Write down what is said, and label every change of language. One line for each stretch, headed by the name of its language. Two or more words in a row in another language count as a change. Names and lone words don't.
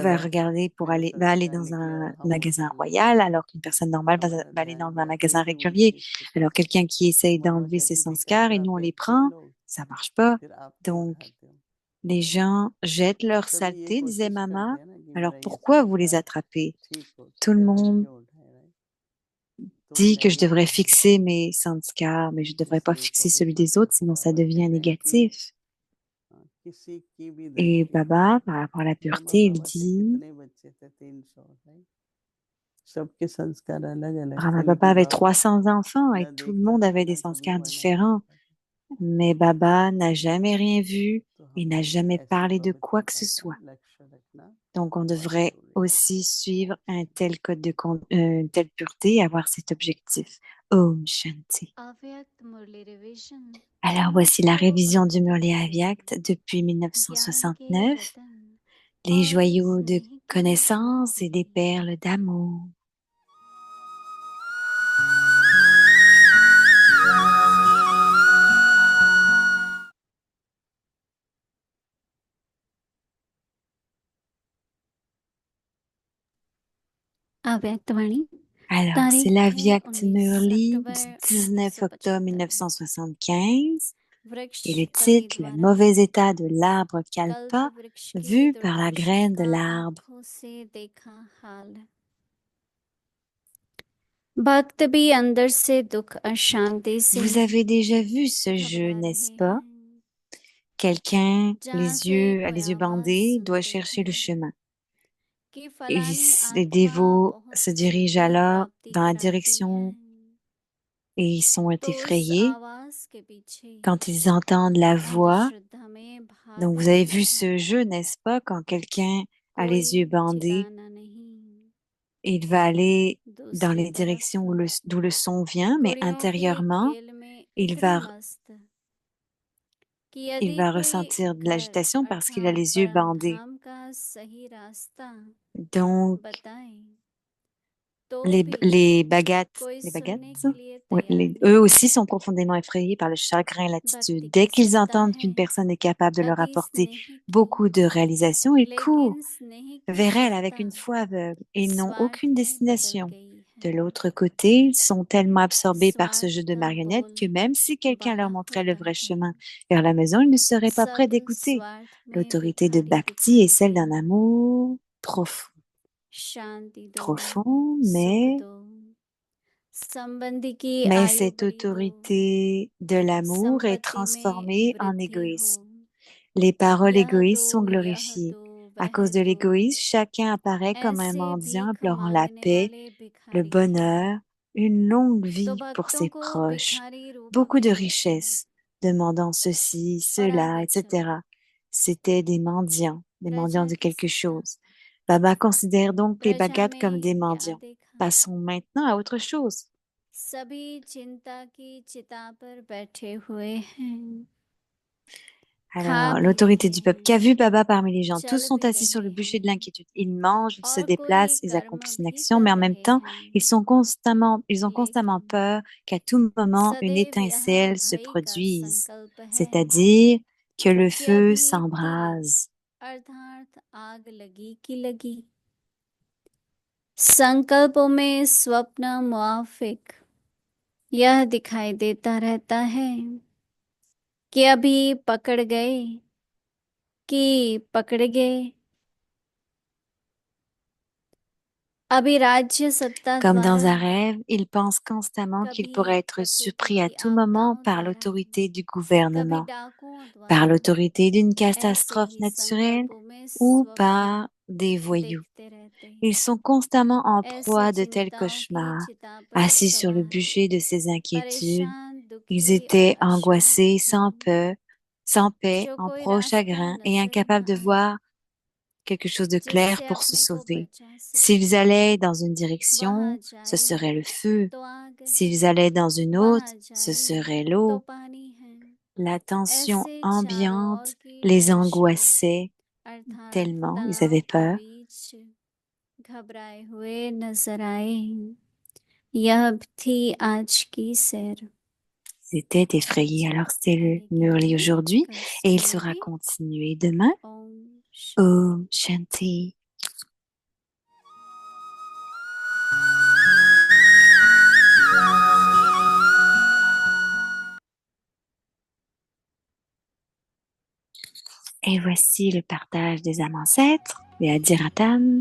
French: va
Hindi: रहा है
French: regarder pour
Hindi: मेरे
French: va aller
Hindi: संस्कार
French: dans
Hindi: निकले
French: un
Hindi: और हम
French: magasin
Hindi: उठा लें
French: royal, alors qu'une personne normale
Hindi: हमारा
French: va aller
Hindi: ध्यान
French: dans un
Hindi: गया
French: magasin
Hindi: क्योंकि
French: régulier.
Hindi: विशिष्ट
French: Alors
Hindi: संस्कार
French: quelqu'un qui essaye
Hindi: बाबा
French: d'enlever ses
Hindi: कहते थे
French: sanskars et
Hindi: कचरा
French: nous on les
Hindi: फेंकते हैं
French: prend,
Hindi: लोग
French: ça marche pas.
Hindi: फिर आप क्यों
French: Donc
Hindi: उठाते हो
French: les gens jettent leur
Hindi: सभी ये
French: saleté, disait
Hindi: कोशिश करते
French: Mama.
Hindi: हैं ना कि
French: Alors
Hindi: मेरा ये
French: pourquoi vous les
Hindi: संस्कार
French: attrapez?
Hindi: ठीक हो तो
French: Tout le
Hindi: फिर हम
French: monde
Hindi: क्यों उठाए राइट तो
French: dit que je devrais
Hindi: नेगेटिव हो
French: fixer mes sanskars, mais je ne devrais pas
Hindi: इसलिए
French: fixer celui des
Hindi: पवित्रता
French: autres,
Hindi: को
French: sinon ça
Hindi: बाबा
French: devient
Hindi: कहते हैं कि
French: négatif.
Hindi: किसी की भी
French: Et
Hindi: दृष्टि
French: Baba, par rapport à la
Hindi: ब्रह्मा
French: pureté, il
Hindi: बाबा थे
French: dit,
Hindi: कितने बच्चे थे 300 राइट सबके संस्कार अलग अलग
French: Brahma
Hindi: थे
French: Baba
Hindi: लेकिन
French: avait
Hindi: बाबा
French: 300 enfants et
Hindi: ना
French: tout le
Hindi: देखता
French: monde
Hindi: था
French: avait des
Hindi: ना कभी
French: sanskars
Hindi: वर्णन
French: différents.
Hindi: करता था
French: Mais Baba n'a jamais rien vu
Hindi: तो
French: et
Hindi: हमें
French: n'a
Hindi: भी
French: jamais
Hindi: ऐसी
French: parlé de quoi que
Hindi: पवित्रता
French: ce
Hindi: का
French: soit.
Hindi: लक्ष्य रखना
French: Donc on
Hindi: बहुत
French: devrait
Hindi: जरूरी है
French: aussi suivre un tel code une telle pureté et avoir cet objectif.
Hindi: ओम शांति. अव्यक्त मुरली रिवीजन
French: Alors voici la révision du Murli Avyakt depuis
Hindi: ज्ञान के
French: 1969,
Hindi: रतन
French: les
Hindi: और
French: joyaux de
Hindi: स्नेह के
French: connaissance et des
Hindi: मोती
French: perles d'amour.
Hindi: अव्यक्त वाणी
French: Alors, c'est
Hindi: तारीख है
French: l'Avyakt
Hindi: 19
French: Murli du
Hindi: अक्टूबर
French: 19 octobre
Hindi: 1975
French: 1975
Hindi: वृक्ष
French: et le
Hindi: कवि
French: titre Le
Hindi: द्वारा
French: mauvais état de l'arbre
Hindi: कल्प
French: Kalpa
Hindi: वृक्ष के
French: vu par la
Hindi: दुर्दशा
French: graine de
Hindi: का
French: l'arbre.
Hindi: आंखों से देखा हाल भक्त भी अंदर से दुख अशांति से
French: Vous avez déjà vu ce jeu,
Hindi: घबरा
French: n'est-ce
Hindi: रहे
French: pas?
Hindi: हैं,
French: Quelqu'un,
Hindi: जहाँ से कोई
French: les yeux
Hindi: आवाज
French: bandés, doit
Hindi: सुनते
French: chercher le
Hindi: हैं
French: chemin.
Hindi: कि
French: Et
Hindi: फलानी
French: les
Hindi: आत्मा
French: dévots
Hindi: बहुत
French: se dirigent
Hindi: जल्दी
French: alors
Hindi: प्राप्ति
French: dans la
Hindi: कराती है,
French: direction et ils sont
Hindi: तो उस
French: effrayés
Hindi: आवाज के पीछे
French: quand ils entendent la voix.
Hindi: अंधश्रद्धा में भाग
French: Donc, vous avez
Hindi: जाते
French: vu
Hindi: हैं,
French: ce jeu, n'est-ce pas? Quand quelqu'un a les yeux
Hindi: कोई
French: bandés,
Hindi: चिताना नहीं।
French: il va aller dans
Hindi: दूसरी
French: les directions
Hindi: तरफ
French: d'où le son vient, mais
Hindi: कुड़ियों के
French: intérieurement,
Hindi: खेल में
French: il
Hindi: इतने
French: va,
Hindi: मस्त कि
French: il
Hindi: यदि
French: va
Hindi: कोई
French: ressentir de
Hindi: घर
French: l'agitation parce qu'il a
Hindi: अर्थात
French: les yeux
Hindi: परम
French: bandés.
Hindi: धाम का सही रास्ता
French: Donc,
Hindi: बताए तो भी
French: les bagattes,
Hindi: कोई
French: les bagattes,
Hindi: सुनने के लिए
French: ouais,
Hindi: तैयार
French: eux
Hindi: नहीं।
French: aussi sont profondément effrayés par le chagrin et
Hindi: भक्ति
French: l'attitude. Dès
Hindi: की
French: qu'ils
Hindi: सत्ता
French: entendent
Hindi: है
French: qu'une personne est capable de leur
Hindi: अति
French: apporter
Hindi: स्नेह की,
French: beaucoup de réalisations, ils courent
Hindi: लेकिन स्नेह की
French: vers elle avec
Hindi: सत्ता
French: une foi aveugle et ils n'ont
Hindi: स्वार्थ
French: aucune
Hindi: में बदल
French: destination.
Hindi: गई
French: De
Hindi: है।
French: l'autre côté, ils sont tellement absorbés par ce
Hindi: स्वार्थ
French: jeu de
Hindi: का
French: marionnettes
Hindi: बोल
French: que même si quelqu'un leur
Hindi: बड़ा
French: montrait le
Hindi: होता
French: vrai
Hindi: है,
French: chemin vers la maison, ils ne seraient pas prêts
Hindi: सब
French: d'écouter.
Hindi: स्वार्थ में
French: L'autorité de
Hindi: भिखारी
French: Bhakti est
Hindi: दिखाई
French: celle
Hindi: दे।
French: d'un amour profond,
Hindi: शांति दो,
French: profond,
Hindi: सुख दो, संबंधी की
French: mais
Hindi: आयु
French: cette
Hindi: बड़ी दो,
French: autorité de l'amour est
Hindi: संपत्ति में
French: transformée en
Hindi: वृद्धि हो,
French: égoïsme. Les paroles
Hindi: यह दो
French: égoïstes sont
Hindi: यह
French: glorifiées.
Hindi: दो
French: À
Hindi: वह
French: cause de
Hindi: दो।
French: l'égoïsme, chacun apparaît comme un
Hindi: ऐसे
French: mendiant
Hindi: भीख
French: implorant la
Hindi: मांगने
French: paix,
Hindi: वाले
French: le
Hindi: भिखारी हैं,
French: bonheur, une longue
Hindi: तो
French: vie pour
Hindi: भक्तों
French: ses
Hindi: को
French: proches,
Hindi: भिखारी रूप
French: beaucoup de
Hindi: में लेते
French: richesses, demandant ceci,
Hindi: और
French: cela,
Hindi: आगे चलते।
French: etc. C'étaient des mendiants
Hindi: प्रजा
French: de
Hindi: की
French: quelque
Hindi: सत्ता,
French: chose. Baba considère donc les
Hindi: प्रजा
French: Bhagats comme des
Hindi: में क्या
French: mendiants.
Hindi: देखा,
French: Passons maintenant à autre chose.
Hindi: सभी चिंता की चिता पर बैठे हुए हैं, खा
French: Alors,
Hindi: भी
French: l'autorité
Hindi: रहे
French: du peuple. Qu'a
Hindi: हैं,
French: vu Baba parmi les gens? Tous
Hindi: चल
French: sont
Hindi: भी
French: assis sur
Hindi: रहे
French: le bûcher de
Hindi: हैं,
French: l'inquiétude. Ils mangent, ils se
Hindi: और कोई
French: déplacent, ils
Hindi: कर्म
French: accomplissent une
Hindi: भी
French: action, mais
Hindi: कर
French: en même
Hindi: रहे
French: temps,
Hindi: हैं,
French: ils ont constamment
Hindi: लेकिन
French: peur qu'à tout moment, une
Hindi: सदैव यहाँ
French: étincelle se
Hindi: भय का
French: produise,
Hindi: संकल्प है
French: c'est-à-dire que le
Hindi: कि
French: feu
Hindi: अभी तुरंत
French: s'embrase.
Hindi: अर्थात आग लगी की लगी। संकल्पों में स्वप्न मुआफिक यह दिखाई देता रहता है कि अभी पकड़ गए कि पकड़ गए, अभी राज्य सत्ता
French: Comme
Hindi: द्वारा,
French: dans un rêve, ils pensent constamment qu'ils
Hindi: कभी
French: pourraient être
Hindi: प्रकृति
French: surpris à
Hindi: की
French: tout moment
Hindi: आपदाओं
French: par
Hindi: द्वारा,
French: l'autorité du
Hindi: कभी
French: gouvernement,
Hindi: डाकुओं
French: par
Hindi: द्वारा।
French: l'autorité d'une
Hindi: ऐसे
French: catastrophe
Hindi: ही
French: naturelle
Hindi: संकल्पों में
French: ou
Hindi: स्वप्न
French: par des voyous.
Hindi: देखते रहते,
French: Ils sont constamment en
Hindi: ऐसे
French: proie de tels
Hindi: चिंताओं की
French: cauchemars,
Hindi: चिता पर
French: assis sur le
Hindi: सवार,
French: bûcher de ces inquiétudes.
Hindi: परेशान
French: Ils
Hindi: दुखी और
French: étaient
Hindi: अशांत
French: angoissés,
Hindi: हैं,
French: sans paix,
Hindi: जो
French: en
Hindi: कोई
French: proie au
Hindi: रास्ता
French: chagrin et
Hindi: नजर
French: incapables
Hindi: न
French: de
Hindi: आए
French: voir quelque chose de clair
Hindi: जिससे
French: pour se
Hindi: अपने को
French: sauver.
Hindi: बचा सके।
French: S'ils allaient dans une
Hindi: वहां
French: direction, ce
Hindi: जाए
French: serait le feu.
Hindi: तो आग है,
French: S'ils allaient dans une autre,
Hindi: वहां
French: ce
Hindi: जाए
French: serait
Hindi: तो
French: l'eau.
Hindi: पानी है।
French: La tension
Hindi: ऐसे चारों ओर
French: ambiante
Hindi: की
French: les
Hindi: टेंशन
French: angoissait
Hindi: अर्थात
French: tellement, ils
Hindi: तनाव
French: avaient
Hindi: के
French: peur.
Hindi: बीच घबराए हुए नजर आए। यह थी आज की सैर।
French: Ils étaient effrayés.
Hindi: आज
French: Alors c'était le
Hindi: आगे की
French: Murli
Hindi: कहानी
French: aujourd'hui
Hindi: कल
French: et il sera
Hindi: सुनेंगे।
French: continué demain.
Hindi: ओम शांति। ओम शांति.
French: Et voici le partage des âmes ancêtres, les Adiratan.